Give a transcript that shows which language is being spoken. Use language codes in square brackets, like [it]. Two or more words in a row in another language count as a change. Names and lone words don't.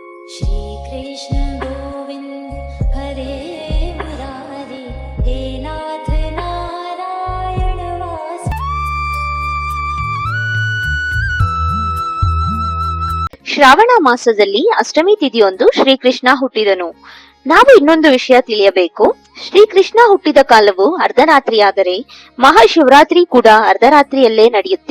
[sa] श्री कृष्ण गोविंद हरे मुरारी हे नाथ नारायण वास। [kn] ಶ್ರಾವಣ ಮಾಸದಲ್ಲಿ ಅಷ್ಟಮಿ ತಿಥಿಯೊಂದು ಶ್ರೀಕೃಷ್ಣ ಹುಟ್ಟಿದನು. ನಾವು ಇನ್ನೊಂದು ವಿಷಯ ತಿಳಿಯಬೇಕು. ಶ್ರೀಕೃಷ್ಣ ಹುಟ್ಟಿದ ಕಾಲವು ಅರ್ಧರಾತ್ರಿಯಾದರೆ ಮಹಾಶಿವರಾತ್ರಿ ಕೂಡ ಅರ್ಧರಾತ್ರಿಯಲ್ಲೇ ನಡೆಯುತ್ತೆ.